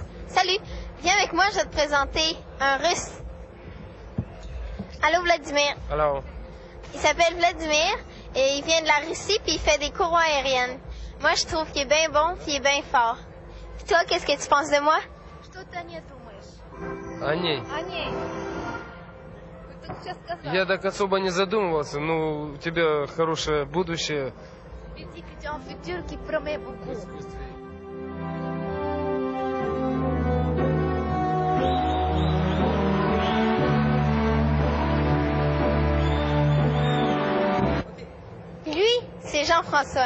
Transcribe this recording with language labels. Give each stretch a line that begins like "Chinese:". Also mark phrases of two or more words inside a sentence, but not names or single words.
French: Salut, viens avec moi, je vais te présenter un Russe. Allô Vladimir. Alors, Il s'appelle Vladimir et il vient de la Russie puis il fait des courroies aériennes. Moi, je trouve qu'il est bien bon puis il est bien fort. Puis toi, qu'est-ce que tu penses de moi?
Russian: Что ты о ней думаешь? о ней. О ней. Вы только сейчас сказали. Я так особо не задумывался. Ну, у тебя хорошее будущее.
French: Je lui dis que tu as un futur qui promet beaucoup. Lui, c'est Jean-François.